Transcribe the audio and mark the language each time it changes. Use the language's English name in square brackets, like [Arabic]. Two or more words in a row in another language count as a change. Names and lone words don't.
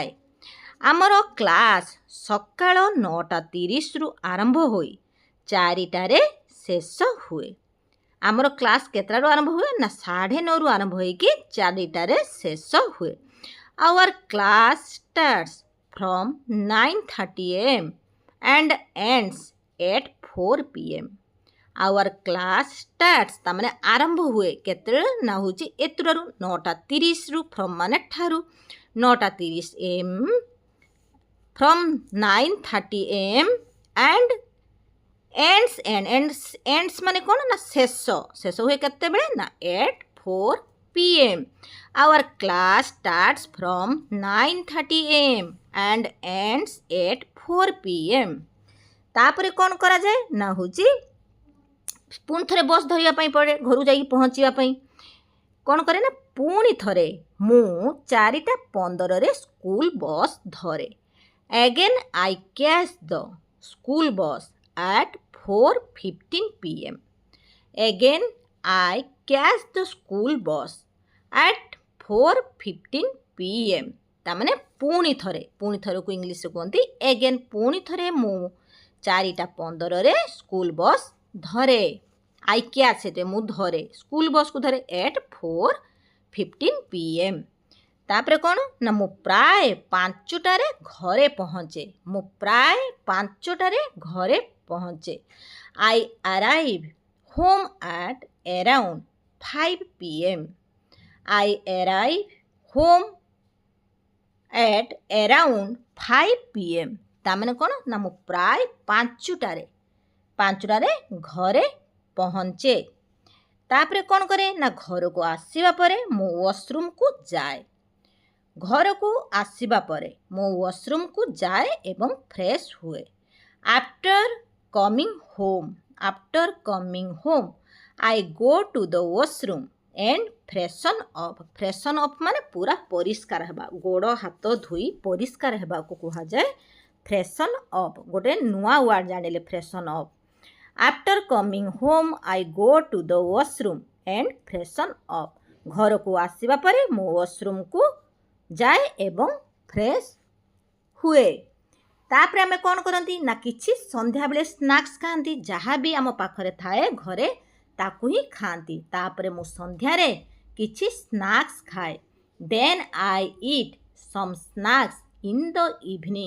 [Odia] ଆମର କ୍ଲାସ୍ ସକାଳ 9:30ରୁ ଆରମ୍ଭ ହୋଇ 4ଟାରେ ଶେଷ ହୁଏ। ଆମର କ୍ଲାସ୍ କେତେଟାରୁ ଆରମ୍ଭ ହୁଏ ନା 9:30ରୁ ଆରମ୍ଭ ହୋଇକି 4ଟାରେ ଶେଷ ହୁଏ। [English] Our class starts from 9:30 AM and ends at 4 PM। Our class starts [Odia] ତାମାନେ ଆରମ୍ଭ ହୁଏ କେତେବେଳେ ନା ହେଉଛି ଏତୁରାରୁ 9:30ରୁ from ମାନେ ଠାରୁ [English] 9:30 AM from 9:30 AM and ends [Odia] ମାନେ କ'ଣ ନା ଶେଷ ହୁଏ କେତେବେଳେ ନା [English] at 4 PM। Our class starts from 9:30 AM and ends at 4 PM। [Odia] ତାପରେ କ'ଣ କରାଯାଏ ନା ହେଉଛି ପୁଣି ଥରେ ବସ୍ ଧରିବା ପାଇଁ ପଡ଼େ ଘରୁ ଯାଇକି ପହଞ୍ଚିବା ପାଇଁ। କ'ଣ କରେ ନା ପୁଣି ଥରେ ମୁଁ 4:15ରେ ସ୍କୁଲ ବସ୍ ଧରେ। [English] Again I catch the school bus at 4:15 PM। Again I catch the school bus at 4:15 PM। [Odia] ତାମାନେ ପୁଣି ଥରକୁ ଇଂଲିଶରେ କୁହନ୍ତି ଏଗେନ୍। ପୁଣି ଥରେ ମୁଁ 4:15ରେ ସ୍କୁଲ ବସ୍ ଧରେ। [English] I catch [Odia] ସେଠି ମୁଁ ଧରେ ସ୍କୁଲ ବସ୍କୁ ଧରେ [English] at 4:15 PM। [Odia] ତାପରେ କ'ଣ ନା ମୁଁ ପ୍ରାୟ 5ଟାରେ ଘରେ ପହଞ୍ଚେ। [English] I arrive home at around 5 PM। I arrive home at around 5 PM। [Odia] ତାମାନେ କ'ଣ ନା ମୁଁ ପ୍ରାୟ 5ଟାରେ ଘରେ ପହଞ୍ଚେ। ତାପରେ କ'ଣ କରେ ନା ଘରକୁ ଆସିବା ପରେ ମୁଁ ୱାଶରୁମ୍କୁ ଯାଏ ଏବଂ ଫ୍ରେଶ୍ ହୁଏ। [English] After coming home I go to the washroom and freshen up [Odia] ମାନେ ପୁରା ପରିଷ୍କାର ହେବା। ଗୋଡ଼ ହାତ ଧୋଇ ପରିଷ୍କାର ହେବାକୁ କୁହାଯାଏ [English] freshen up। [Odia] ଗୋଟେ ନୂଆ ୱାର୍ଡ଼ ଜାଣିଲେ [English] freshen up। After coming home I go to the washroom and freshen up। [Odia] ଘରକୁ ଆସିବା ପରେ ମୁଁ ୱାଶରୁମ୍କୁ ଯାଏ ଏବଂ ଫ୍ରେଶ୍ ହୁଏ। ତାପରେ ଆମେ କ'ଣ କରନ୍ତି ନା କିଛି ସନ୍ଧ୍ୟାବେଳେ ସ୍ନାକ୍ସ ଖାଆନ୍ତି। ଯାହା ବି ଆମ ପାଖରେ ଥାଏ ଘରେ ତାକୁ ହିଁ ଖାଆନ୍ତି। ତାପରେ ମୁଁ ସନ୍ଧ୍ୟାରେ କିଛି ସ୍ନାକ୍ସ ଖାଏ। [English] Then I eat some snacks in the evening.